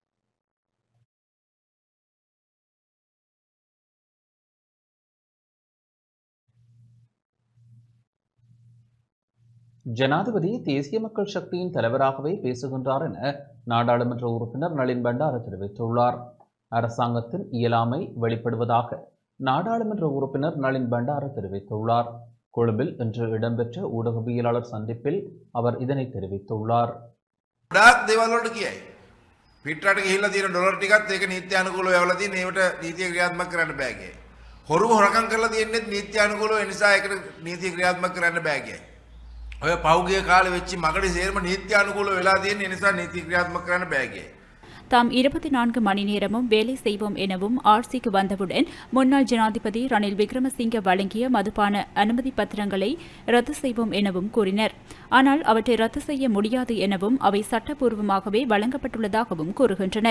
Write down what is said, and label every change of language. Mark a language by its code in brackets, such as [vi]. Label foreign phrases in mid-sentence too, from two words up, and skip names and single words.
[ta] ஜனாதிபதி தேசிய மக்கள் சக்தியின் தலைவராகவே பேசுகின்றார் என நாடாளுமன்ற உறுப்பினர் நளின் பண்டார தெரிவித்துள்ளார். அரசாங்கத்தின் இயலாமை வெளிப்படுவதாக நாடாளுமன்ற உறுப்பினர் நளின் பண்டார தெரிவித்துள்ளார். கொழும்பில் இன்று இடம்பெற்ற ஊடகவியலாளர் சந்திப்பில் அவர் இதனை தெரிவித்துள்ளார். [si] පිටරට ගිහිල්ලා තියෙන ඩොලර් ටිකත් ඒක නීති අනුකූලව යවලා තියෙන ඒවට නීතිය ක්‍රියාත්මක කරන්න බෑ කියයි. හොරුම හොරකම් කරලා තියෙන්නේ නීති අනුකූලව ඒ නිසා ඒකට නීතිය ක්‍රියාත්මක කරන්න බෑ කියයි. ඔය පෞගිය කාලේ වෙච්ච මගඩි සේරම නීති අනුකූලව වෙලා තියෙන ඒ නිසා නීති ක්‍රියාත්මක කරන්න බෑ කියයි. [ta] தாம் 24 மணி நேரமும் வேலை செய்வோம் எனவும் ஆட்சிக்கு வந்தவுடன் முன்னாள் ஜனாதிபதி ரணில் விக்ரமசிங்கே வழங்கிய மதுபான அனுமதி பத்திரங்களை ரத்து செய்வோம் எனவும் கூறினர். ஆனால் அவற்றை ரத்து செய்ய முடியாது எனவும் அவை சட்டப்பூர்வமாகவே வழங்கப்பட்டுள்ளதாகவும் கூறுகின்றனர்.